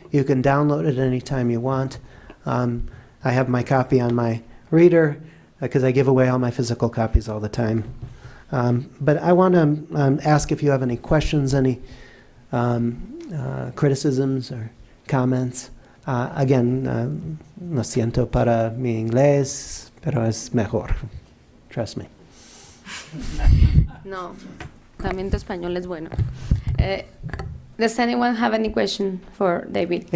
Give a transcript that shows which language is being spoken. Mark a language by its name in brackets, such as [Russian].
[English] You can download it anytime you want. I have my copy on my reader because I give away all my physical copies all the time. But I want to ask if you have any questions, any criticisms or comments. [Spanish] Again, lo siento para mi inglés, pero es mejor. [English] Trust me. [Spanish] No, también tu español es bueno. [English] Does anyone have any question for David?